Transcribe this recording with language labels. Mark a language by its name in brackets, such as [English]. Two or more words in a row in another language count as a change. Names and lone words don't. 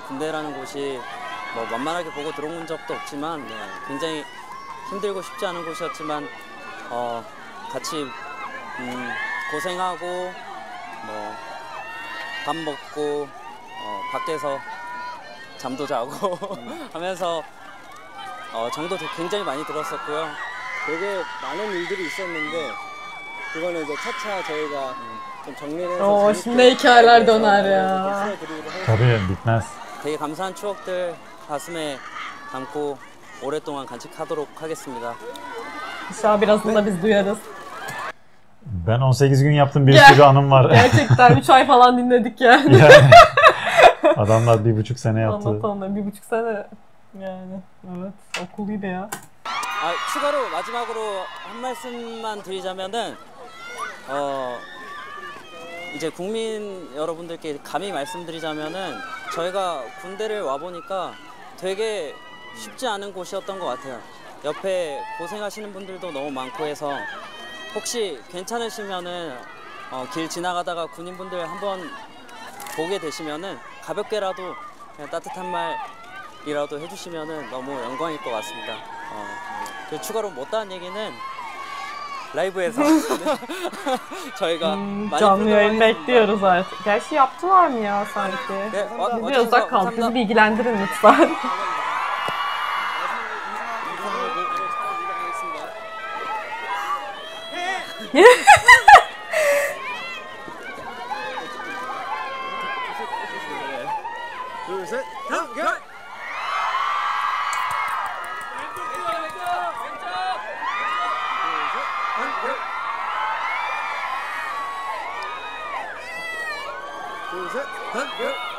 [Korean] 군대라는 곳이 뭐 만만하게 보고 들어온 적도 없지만 굉장히 힘들고 쉽지 않은 곳이었지만 같이 고생하고 뭐 밥 먹고 밖에서 잠도 자고 하면서 정도 굉장히 많이 들었었고요. 되게 많은 일들이 있었는데 그거는 이제 차차 저희가 좀 정리를 해서 [Turkish] Şimdi hikayeler döner ya. Tabii bitmez. [Korean] 되게 감사한 추억들 가슴에 담고 오랫동안 간직하도록 하겠습니다. [Turkish] İnşallah birazını da biz duyarız. Ben 18 gün yaptım, bir sürü anım var. Gerçekten 3 ay falan dinledik yani. Yani adamlar 1,5 sene yaptı. Anlatanlar 1,5 sene yani. Evet, okul gibi ya. [Korean] 추가로 마지막으로 한 말씀만 드리자면은 이제 국민 여러분들께 감히 말씀드리자면은 저희가 군대를 와 보니까 되게 쉽지 않은 곳이었던 것 같아요. 옆에 고생하시는 분들도 너무 많고 해서 혹시 괜찮으시면은 길 지나가다가 군인분들 한번 보게 되시면은 가볍게라도 그냥 따뜻한 말이라도 해주시면은 너무 영광일 것 같습니다. 그 추가로 못다한 얘기는 라이브에서 저희가 많이 [Turkish] Canlı yayın [Korean] 풀도록 [Turkish] bekliyoruz artık. Gerçi yaptılar mı ya sanki? [Korean] 네, [Turkish] Biz de uzak kaldık. Bizi bilgilendirin lütfen. [Korean] 둘셋 단결. 둘셋 단결.